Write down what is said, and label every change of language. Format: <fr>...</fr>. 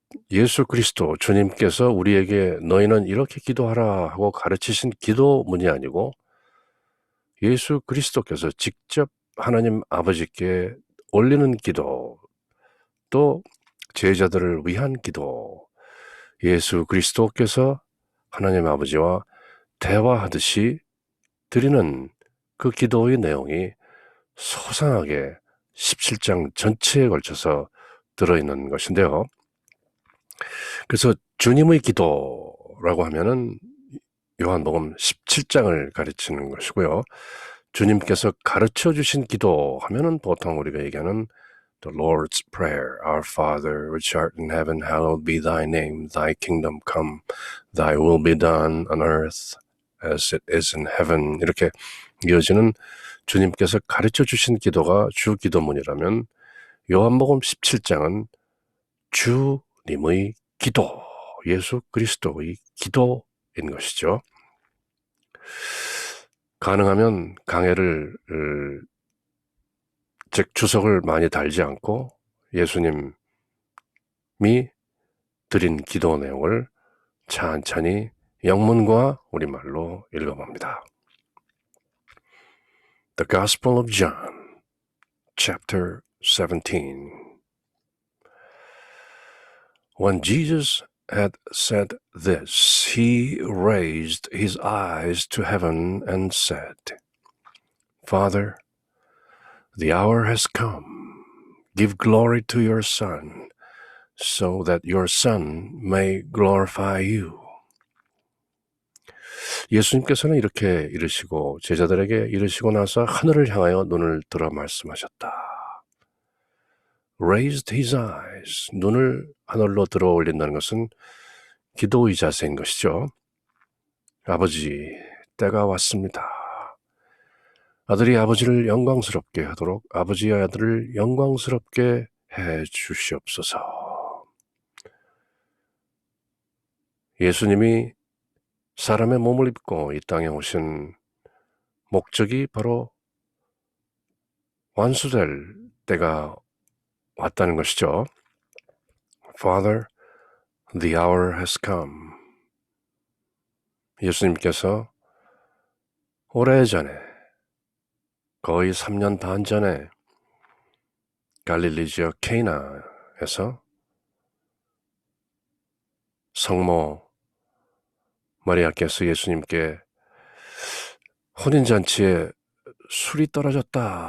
<ko>예수 그리스도 주님께서 우리에게 너희는 이렇게 기도하라 하고 가르치신 기도문이 아니고 예수 그리스도께서 직접 하나님 아버지께 올리는 기도, 또 제자들을 위한 기도, 예수 그리스도께서 하나님 아버지와 대화하듯이 드리는 그 기도의 내용이 소상하게 17장 전체에 걸쳐서 들어있는 것인데요. 그래서 주님의 기도라고 하면은 요한복음 17장을 가르치는 것이고요. 주님께서 가르쳐 주신 기도 하면은 보통 우리가 얘기하는</ko> <en>The Lord's Prayer, Our Father which art in heaven, hallowed be thy name, thy kingdom come, thy will be done on earth as it is in heaven.</en> <ko>이렇게 이어지는 주님께서 가르쳐 주신 기도가 주 기도문이라면 요한복음 17장은 주님의 기도, 예수 그리스도의 기도인 것이죠. 가능하면 강해를 즉 주석을 많이 달지 않고 예수님이 드린 기도 내용을 찬찬히 영문과 우리말로 읽어봅니다.</ko> <en>The Gospel of John, Chapter 17. When Jesus had said this, he raised his eyes to heaven and said, Father, the hour has come. Give glory to your Son, so that your Son may glorify you.</en> <ko>예수님께서는 이렇게 이르시고 제자들에게 이르시고 나서 하늘을 향하여 눈을 들어 말씀하셨다.</ko> <en>Raised his eyes,</en> <ko>눈을 하늘로 들어 올린다는 것은 기도의 자세인 것이죠. 아버지, 때가 왔습니다. 아들이 아버지를 영광스럽게 하도록 아버지의 아들을 영광스럽게 해 주시옵소서. 예수님이 사람의 몸을 입고 이 땅에 오신 목적이 바로 완수될 때가 왔다는 것이죠.</ko> <en>Father, the hour has come.</en> <ko>예수님께서 오래전에, 거의 3년 반 전에 갈릴리 지역 케이나에서 성모 마리아께서 예수님께 혼인잔치에 술이 떨어졌다라고</ko>